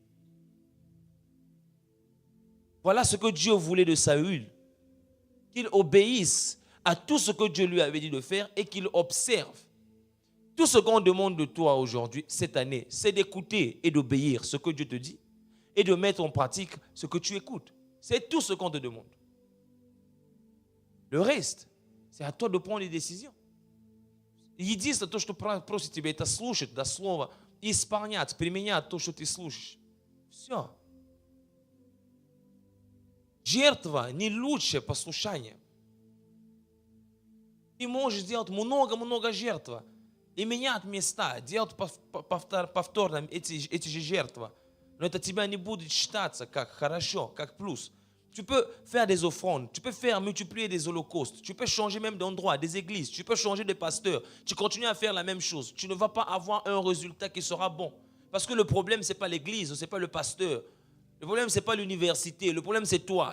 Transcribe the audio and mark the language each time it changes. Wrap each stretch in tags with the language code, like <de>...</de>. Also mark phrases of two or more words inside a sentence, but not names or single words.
<fr>Voilà ce que Dieu voulait de Saül, qu'il obéisse à tout ce que Dieu lui avait dit de faire et qu'il observe. Tout ce qu'on demande de toi aujourd'hui, cette année, c'est d'écouter et d'obéir ce que Dieu te dit et de mettre en pratique ce que tu écoutes. C'est tout ce qu'on te demande. Le reste, c'est à toi de prendre les décisions.</fr> <ru>Единственное, то, что просит тебя, это слушать до слова и исполнять, применять то, что ты слушаешь. Все. Жертва не лучше послушания. Ты можешь делать много-много жертв и менять места, делать повторно эти же жертвы. Но это тебя не будет считаться как хорошо, как плюс.</ru> <fr>Tu peux faire des offrandes, tu peux faire multiplier des holocaustes, tu peux changer même d'endroit, des églises, tu peux changer de pasteur. Tu continues à faire la même chose. Tu ne vas pas avoir un résultat qui sera bon. Parce que le problème, ce n'est pas l'église, ce n'est pas le pasteur. Le problème, ce n'est pas l'université. Le problème, c'est toi.</fr>